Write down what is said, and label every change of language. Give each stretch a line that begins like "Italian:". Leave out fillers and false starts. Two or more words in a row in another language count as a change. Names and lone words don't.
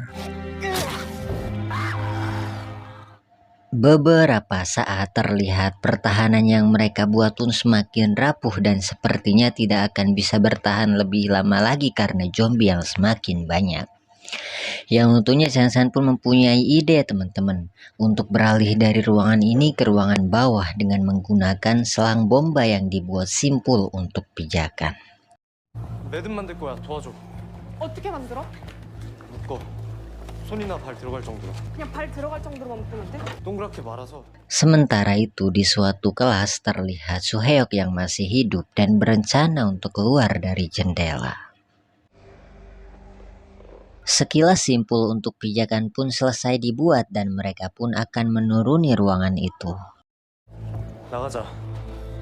Indonesian: Beberapa saat terlihat pertahanan yang mereka buat pun semakin rapuh dan sepertinya tidak akan bisa bertahan lebih lama lagi karena zombie yang semakin banyak. Yang untungnya Changsan pun mempunyai ide teman-teman untuk beralih dari ruangan ini ke ruangan bawah dengan menggunakan selang bomba yang dibuat simpul untuk pijakan.
Korean: 매듭 만들 거야. 도와줘. 어떻게 만들어? 묶어. 손이나 발 들어갈 정도로. 그냥 발 들어갈 정도로만 묶으면 돼? 동그랗게 말아서.
Indonesian: Sementara itu di suatu kelas terlihat Suheok yang masih hidup dan berencana untuk keluar dari jendela. Sekilas simpul untuk pijakan pun selesai dibuat dan mereka pun akan menuruni ruangan itu.